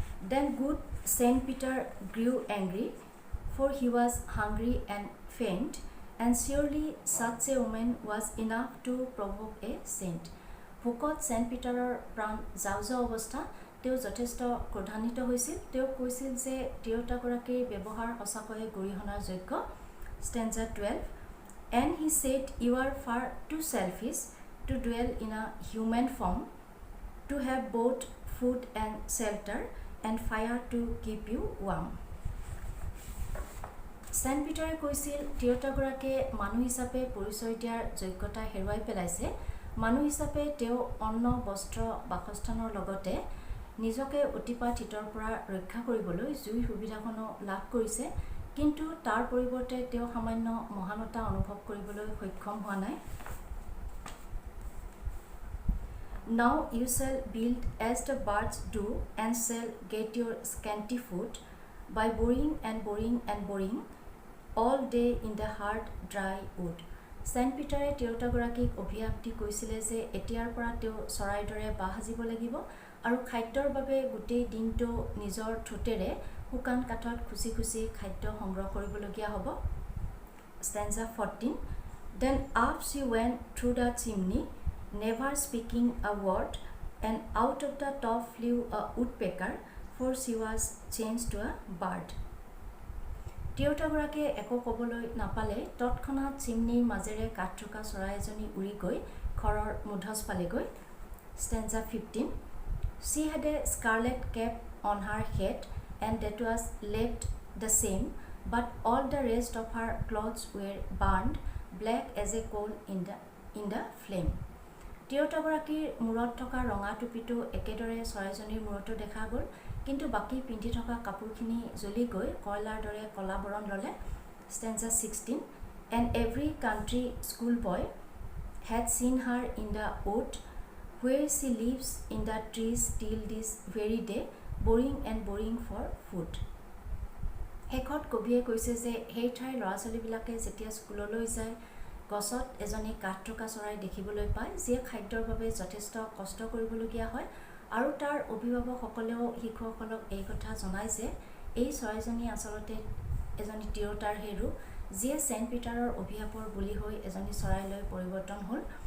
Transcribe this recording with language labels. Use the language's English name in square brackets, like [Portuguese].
[English] Then good Saint Peter grew angry, for he was hungry and faint, and surely such a woman was enough to provoke a saint. [Assamese] ভোকত saint পিটাৰৰ প্ৰাণ যাওঁ যাওঁ অৱস্থা। তেওঁ যথেষ্ট ক্ৰোধান্বিত হৈছিল। তেওঁ কৈছিল যে তিৰোতাগৰাকীৰ ব্যৱহাৰ সঁচাকৈয়ে গৰিহণাৰ যোগ্য। [English] Stanza 12. And he said, you are far too selfish to dwell in a human form, to have both food and shelter and fire to keep you warm. [Assamese] Saint পিটাৰে কৈছিল, তিৰোতাগৰাকীয়ে মানুহ হিচাপে পৰিচয় দিয়াৰ যোগ্যতা হেৰুৱাই পেলাইছে। মানুহ হিচাপে তেওঁ অন্ন, বস্ত্ৰ, বাসস্থানৰ লগতে নিজকে অতিপাত শীতৰ পৰা ৰক্ষা কৰিবলৈ জুইৰ সুবিধাখনো লাভ কৰিছে, কিন্তু তাৰ পৰিৱৰ্তে তেওঁ সামান্য মহানতা অনুভৱ কৰিবলৈ সক্ষম হোৱা নাই। [English] Now you shall build as the birds do and shall get your scanty food by boring and boring and boring all day in the hard dry wood. [Assamese] Saint পিটাৰে তিৰোতাগৰাকীক অভিশাপ দি কৈছিলে যে এতিয়াৰ পৰা তেওঁ চৰাইৰ দৰে বাঁহ সাজিব লাগিব আৰু খাদ্যৰ বাবে গোটেই দিনটো নিজৰ ঠোঁটেৰে শুকান কাঠত খুচি খুচি খাদ্য সংগ্ৰহ কৰিবলগীয়া হ'ব। [English] Stanza 14. Then up she went through the chimney, never speaking a word, and out of the top flew a woodpecker, for she was changed to a bird. [Assamese] তিৰোতাগৰাকীয়ে একো ক'বলৈ নাপালে তৎক্ষণাত চিমনিৰ মাজেৰে কাঠ থকা চৰাই এজনী উৰি গৈ ঘৰৰ মুধচ পালেগৈ। [English] Stanza 15. She had a scarlet cap on her head, and that was left the same, but all the rest of her clothes were burned black as a coal in the flame. [Assamese] তিৰোতাগৰাকীৰ মূৰত থকা ৰঙা টুপিটো একেদৰে চৰাইজনীৰ মূৰতো দেখা গ'ল, কিন্তু বাকী পিন্ধি থকা কাপোৰখিনি জ্বলি গৈ কয়লাৰ দৰে কলা বৰণ ল'লে। [English] Stanza 16. And every country schoolboy had seen her in the wood, where she lives in the trees till this very day, boring and boring for food. [Assamese] শেষত কবিয়ে কৈছে যে সেই ঠাইৰ ল'ৰা ছোৱালীবিলাকে যেতিয়া স্কুললৈ যায়, গছত এজনী কাঠ থকা চৰাই দেখিবলৈ পায়, যিয়ে খাদ্যৰ বাবে যথেষ্ট কষ্ট কৰিবলগীয়া হয়, আৰু তাৰ অভিভাৱকসকলেও শিশুসকলক এই কথা জনায় যে এই চৰাইজনী আচলতে এজনী তিৰোতাৰ হেৰু, যিয়ে ছেণ্ট পিটাৰৰ অভিশাপৰ বলি হৈ এজনী চৰাইলৈ পৰিৱৰ্তন হ'ল।